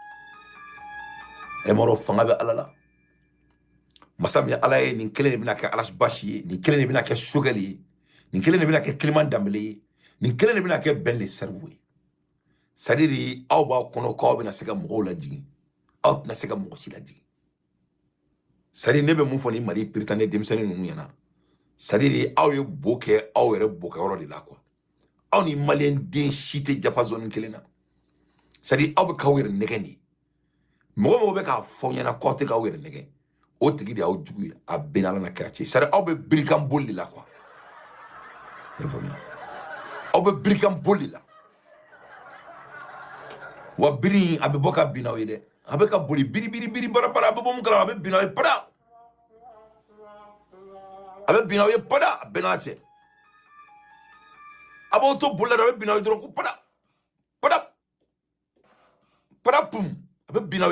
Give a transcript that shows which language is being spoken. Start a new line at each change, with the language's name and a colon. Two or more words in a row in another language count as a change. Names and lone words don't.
Bambara: e maro fanga bɛ Ala la masa min Ala ye nin kelen de bɛna kɛ Ala basi ye nin kelen de bɛna kɛ sogɛli ye nin kelen de bɛna kɛ Kiliman Danbele ye nin kelen de bɛna kɛ Ben le Cerveau ye c'est
French: à dire
Bambara: aw b'a kɔnɔ k'aw bɛna se ka mɔgɔw lajigin aw tɛna se ka mɔgɔ si lajigin
French: c'est à dire
Bambara: ne bɛ mun fɔ ni Mali piritanɛ denmisɛnnin ninnu ɲɛna c'est
French: à dire
Bambara: aw ye bo kɛ aw yɛrɛ bokɛyɔrɔ de la quoi aw ni maliyɛn den si tɛ jafa zone kelen na
French: c'est à dire
Bambara: aw bɛ k'aw yɛrɛ nɛgɛn de Mɔgɔ bɛ k'a fɔ ɲɛna k'aw tɛ k'aw yɛrɛ nɛgɛ o tigi de y'aw jugu ye a bɛnna Ala n'a kira cɛ
French: c'est à dire
Bambara: aw bɛ birikan boli de la quoi i y'a faamuya aw bɛ birikan boli de la wa biri a bɛ bɔ ka bin aw ye dɛ a bɛ ka boli biri bara a bɛ bɔ mun kalama a bɛ bin aw ye pada a bɛ bin aw ye pada a bɛnna cɛ a b'aw to boli la dɔrɔn a bɛ bin aw ye dɔrɔn ko pada pum a bɛ bin aw ye